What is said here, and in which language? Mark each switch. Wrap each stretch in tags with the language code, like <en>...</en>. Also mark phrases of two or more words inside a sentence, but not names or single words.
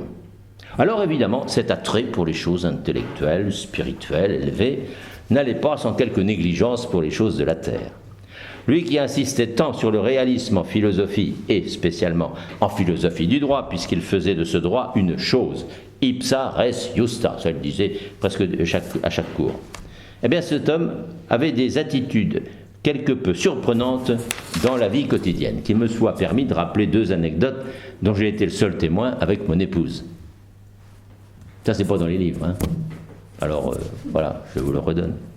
<fr>Alors évidemment, cet attrait pour les choses intellectuelles, spirituelles, élevées, n'allait pas sans quelque négligence pour les choses de la terre. Lui qui insistait tant sur le réalisme en philosophie, et spécialement en philosophie du droit, puisqu'il faisait de ce droit une chose,</fr> <la>ipsa res justa,</la> <fr>ça le disait presque à chaque cours. Eh bien cet homme avait des attitudes quelque peu surprenantes dans la vie quotidienne, qu'il me soit permis de rappeler 2 anecdotes dont j'ai été le seul témoin avec mon épouse. Ça, c'est pas dans les livres. Alors, voilà, je vous le redonne.</fr>